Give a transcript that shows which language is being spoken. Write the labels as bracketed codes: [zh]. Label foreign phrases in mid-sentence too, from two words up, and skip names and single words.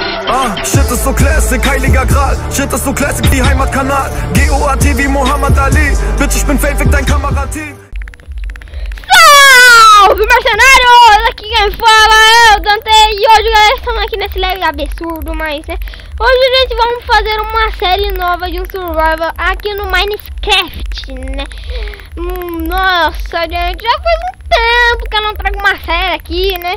[de] Shit ist so classic, heiliger Gral. Shit ist so classic wie Heimatkanal. GOAT wie Muhammad Ali. Bitch, ich bin fake, fick dein Kamerateam. [pt] Salve, mercenários! Aqui quem fala é o Dante. E hoje, galera, estamos aqui nesse lag absurdo, mas, né? Hoje, gente, vamos fazer uma série nova de um survival aqui no Minecraft, né? Nossa, gente, já faz um tempo que eu não trago uma série aqui, né?